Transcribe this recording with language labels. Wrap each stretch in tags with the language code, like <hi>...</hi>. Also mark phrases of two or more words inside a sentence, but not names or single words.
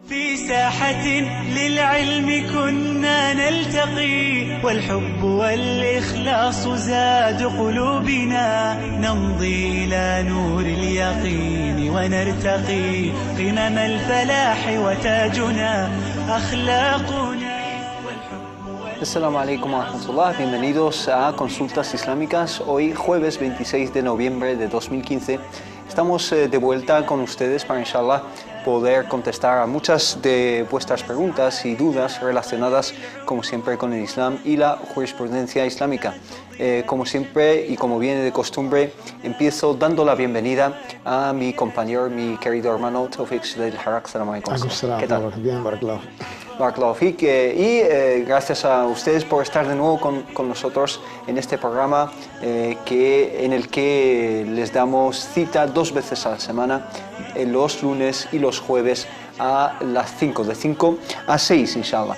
<ar>في ساحة للعلم كنا نلتقي والحب والإخلاص زاد قلوبنا نمضي إلى نور اليقين ونرتقي قمم الفلاح وتاجنا أخلاقنا. السلام عليكم ورحمة الله,</ar> <es>bienvenidos a Consultas Islámicas. Hoy, jueves 26 de noviembre de 2015, estamos de vuelta con ustedes para, inshallah, poder contestar a muchas de vuestras preguntas y dudas relacionadas, como siempre, con el Islam y la jurisprudencia islámica. Como siempre y como viene de costumbre, empiezo dando la bienvenida a mi compañero, mi querido hermano Tawfiq del Harak.</es> <ar>السلام عليكم.</ar> <es>¿Qué tal? Bien, Barakallahu.</es> <ar>بارك الله فيك,</ar> <es>y gracias a ustedes por estar de nuevo con nosotros en este programa en el que les damos cita 2 veces a la semana, los lunes y los jueves a las 5, de 5 a 6, inshallah.</es>